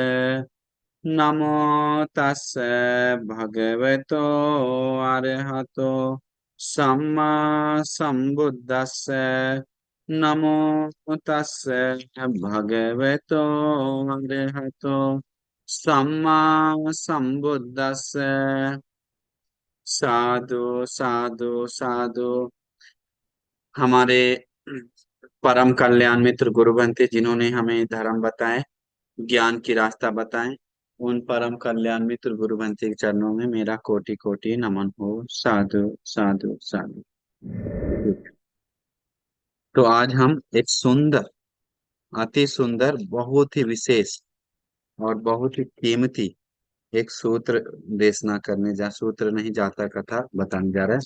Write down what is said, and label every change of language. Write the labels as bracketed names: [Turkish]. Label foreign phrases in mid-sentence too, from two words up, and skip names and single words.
[Pali] नमो तस्से भगवतो अरहतो सम्मा संबुद्दस्से। नमो तस्से भगवतो अरहतो सम्मा संबुद्दस्से। साधु साधु साधु। [Hindi] हमारे परम कल्याण मित्र गुरु बनते जिन्होंने हमें धर्म बताए, ज्ञान की रास्ता बताए, उन परम कल्याण मित्र गुरु बनते के चरणों में मेरा कोटि कोटि नमन हो। [Pali] साधु साधु साधु। [Hindi] तो आज हम एक सुंदर, अति सुंदर, बहुत ही विशेष और बहुत ही कीमती एक सूत्र देशना करने जा, सूत्र नहीं जाता कथा बताने जा रहा है।